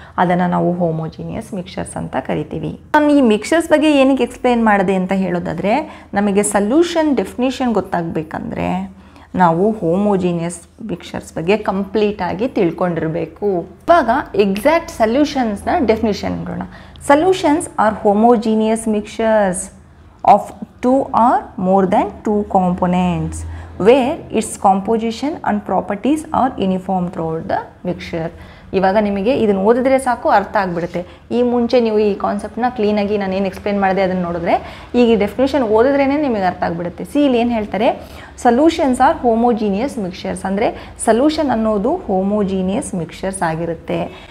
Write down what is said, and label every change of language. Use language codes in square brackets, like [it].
[kn] ಅದನ್ನು ನಾವು homogeneous mixtures ಅಂತ ಕರಿತೀವಿ. ನಾನು ಈ ಮಿಕ್ಸ್ಚರ್ಸ್ ಬಗ್ಗೆ ಏನಕ್ಕೆ ಎಕ್ಸ್ಪ್ಲೇನ್ ಮಾಡಿದೆ ಅಂತ ಹೇಳೋದಾದರೆ, ನಮಗೆ ಸೊಲ್ಯೂಷನ್ ಡೆಫಿನಿಷನ್ ಗೊತ್ತಾಗಬೇಕಂದ್ರೆ ನಾವು ಹೋಮೋಜಿನಿಯಸ್ ಮಿಕ್ಸ್ಚರ್ಸ್ ಬಗ್ಗೆ ಕಂಪ್ಲೀಟಾಗಿ ತಿಳ್ಕೊಂಡಿರಬೇಕು. ಇವಾಗ ಎಕ್ಸಾಕ್ಟ್ ಸೊಲ್ಯೂಷನ್ಸ್ನ ಡೆಫಿನಿಷನ್ ನೋಡೋಣ. [en] Solutions are homogeneous mixtures of 2 or more than 2 components where its composition and properties are uniform throughout the mixture. [kn] ಇವಾಗ ನಿಮಗೆ ಇದನ್ನು ಓದಿದ್ರೆ ಸಾಕು ಅರ್ಥ ಆಗಿಬಿಡುತ್ತೆ. ಈ ಮುಂಚೆ ನೀವು ಈ ಕಾನ್ಸೆಪ್ಟ್ನ ಕ್ಲೀನಾಗಿ ನಾನು ಏನು ಎಕ್ಸ್ಪ್ಲೇನ್ ಮಾಡಿದೆ ಅದನ್ನು ನೋಡಿದ್ರೆ ಈಗ ಈ ಡೆಫಿನೇಷನ್ ಓದಿದ್ರೇ ನಿಮಗೆ ಅರ್ಥ ಆಗಿಬಿಡುತ್ತೆ. ಇಲ್ಲಿ ಏನು ಹೇಳ್ತಾರೆ, [en] solutions are homogeneous mixtures [kn] ಅಂದರೆ ಸೊಲ್ಯೂಷನ್ ಅನ್ನೋದು ಹೋಮೋಜಿನಿಯಸ್ ಮಿಕ್ಸ್ಚರ್ಸ್ ಆಗಿರುತ್ತೆ.